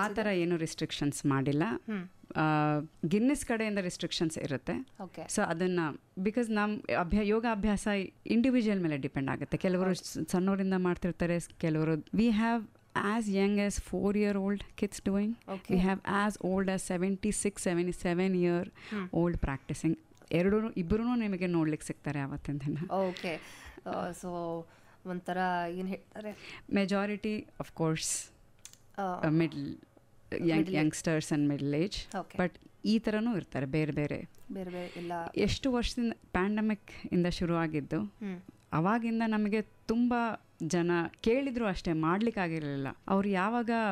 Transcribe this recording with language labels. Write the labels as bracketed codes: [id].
[kn] ಆ ಥರ ಏನು ರಿಸ್ಟ್ರಿಕ್ಷನ್ಸ್ ಮಾಡಿಲ್ಲ. ಗಿನ್ನಿಸ್ ಕಡೆಯಿಂದ ರಿಸ್ಟ್ರಿಕ್ಷನ್ಸ್ ಇರುತ್ತೆ. ಸೊ ಅದನ್ನ ಬಿಕಾಸ್ ನಮ್ಮ ಯೋಗ ಅಭ್ಯಾಸ ಇಂಡಿವಿಜುವಲ್ ಮೇಲೆ ಡಿಪೆಂಡ್ ಆಗುತ್ತೆ. ಕೆಲವರು ಸಣ್ಣವರಿಂದ ಮಾಡ್ತಿರ್ತಾರೆ, ಕೆಲವರು [en] We have as young as 4-year-old kids doing. We have as old as 76-77-year-old practicing. [kn] ಇಬ್ಬರೂ ನಿಮಗೆ ನೋಡ್ಲಿಕ್ಕೆ ಸಿಗ್ತಾರೆ ಆವತ್ತಿನ ದಿನ. ಓಕೆ. ಸೊ ಒಂಥರ ಏನು ಹೇಳ್ತಾರೆ, [en] majority of course middle youngsters and middle age, but [kn] ಈ ಥರನೂ ಇರ್ತಾರೆ ಬೇರೆ ಬೇರೆ ಎಲ್ಲ. ಎಷ್ಟು ವರ್ಷದಿಂದ ಪ್ಯಾಂಡಮಿಕ್ ಇಂದ ಶುರುವಾಗಿದ್ದು, ಅವಾಗಿಂದ ನಮಗೆ ತುಂಬ ಜನ ಕೇಳಿದ್ರು ಅಷ್ಟೇ, ಮಾಡ್ಲಿಕ್ಕಾಗಿರಲಿಲ್ಲ. ಅವ್ರು ಯಾವಾಗ